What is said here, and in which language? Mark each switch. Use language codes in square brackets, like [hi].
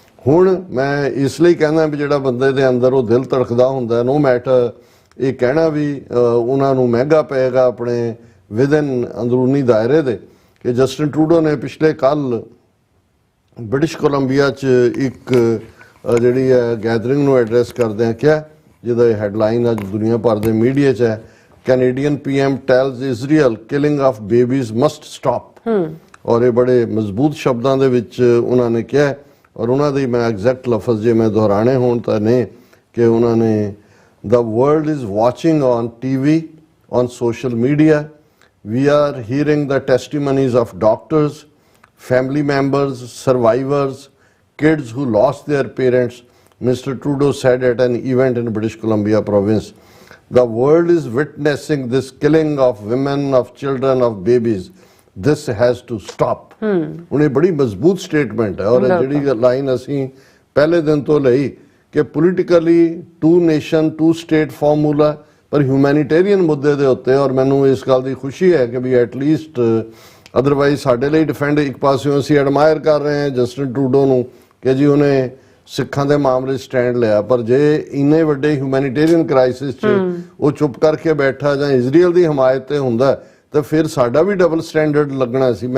[pa] ਹੁਣ ਮੈਂ ਇਸ ਲਈ ਕਹਿੰਦਾ ਵੀ ਜਿਹੜਾ ਬੰਦੇ ਦੇ ਅੰਦਰ ਉਹ ਦਿਲ ਧੜਕਦਾ ਹੁੰਦਾ, [en] no matter [pa] ਇਹ ਕਹਿਣਾ ਵੀ ਉਹਨਾਂ ਨੂੰ ਮਹਿੰਗਾ ਪਏਗਾ ਆਪਣੇ ਵਿਦਨ ਅੰਦਰੂਨੀ ਦਾਇਰੇ ਦੇ, ਕਿ ਜਸਟਿਨ ਟਰੂਡੋ ਨੇ ਪਿਛਲੇ ਕੱਲ੍ਹ ਬ੍ਰਿਟਿਸ਼ ਕੋਲੰਬੀਆ 'ਚ ਇੱਕ ਜਿਹੜੀ ਹੈ ਗੈਦਰਿੰਗ ਨੂੰ ਐਡਰੈਸ ਕਰਦਿਆਂ ਕਿਹਾ, ਜਿਹਦਾ ਹੈਡਲਾਈਨ ਅੱਜ ਦੁਨੀਆ ਭਰ ਦੇ ਮੀਡੀਆ 'ਚ ਹੈ, [en] Canadian PM tells Israel killing of babies must stop. [pa] ਔਰ ਇਹ ਬੜੇ ਮਜ਼ਬੂਤ ਸ਼ਬਦਾਂ ਦੇ ਵਿੱਚ ਉਹਨਾਂ ਨੇ ਕਿਹਾ, ਔਰ ਉਹਨਾਂ ਦੇ ਮੈਂ ਐਗਜ਼ੈਕਟ ਲਫ਼ਜ਼ ਜੇ ਮੈਂ ਦੁਹਰਾਣੇ ਹੋਣ ਤਾਂ ਨੇ ਕਿ ਉਹਨਾਂ ਨੇ [en] The world is watching on TV, on social media. We are hearing the testimonies of doctors, family members, survivors, kids who lost their parents, Mr. Trudeau said at an event in British Columbia province. The world is witnessing this killing of women, of children, of babies. This has to stop. [pa] ਹੁਣ ਇਹ ਬੜੀ ਮਜ਼ਬੂਤ statement ਹੈ ਔਰ ਜਿਹੜੀ line ਅਸੀਂ ਪਹਿਲੇ ਦਿਨ ਤੋਂ ਲਈ ਕਿ ਪੋਲੀਟੀਕਲੀ 2 ਨੇਸ਼ਨ 2 ਸਟੇਟ ਫਾਰਮੂਲਾ, ਪਰ ਹਿਊਮੈਨੀਟੇਰੀਅਨ ਮੁੱਦੇ ਦੇ ਉੱਤੇ, ਔਰ ਮੈਨੂੰ ਇਸ ਗੱਲ ਦੀ ਖੁਸ਼ੀ ਹੈ ਕਿ ਵੀ ਐਟਲੀਸਟ ਅਦਰਵਾਈਜ਼ ਸਾਡੇ ਲਈ ਡਿਫੈਂਡ ਇੱਕ ਪਾਸਿਓਂ ਅਸੀਂ ਐਡਮਾਇਰ ਕਰ ਰਹੇ ਹਾਂ ਜਸਟਿਨ ਟਰੂਡੋ ਨੂੰ ਕਿ ਜੀ ਉਹਨੇ ਸਿੱਖਾਂ ਦੇ ਮਾਮਲੇ ਸਟੈਂਡ ਲਿਆ, ਪਰ ਜੇ ਇੰਨੇ ਵੱਡੇ ਹਿਊਮੈਨੀਟੇਰੀਅਨ ਕ੍ਰਾਈਸਿਸ 'ਚ ਉਹ ਚੁੱਪ ਕਰਕੇ ਬੈਠਾ ਜਾਂ ਇਜ਼ਰਾਈਲ ਦੀ ਹਮਾਇਤ 'ਤੇ ਹੁੰਦਾ ਤਾਂ ਫਿਰ ਸਾਡਾ ਵੀ ਡਬਲ ਸਟੈਂਡਰਡ ਲੱਗਣਾ ਸੀ।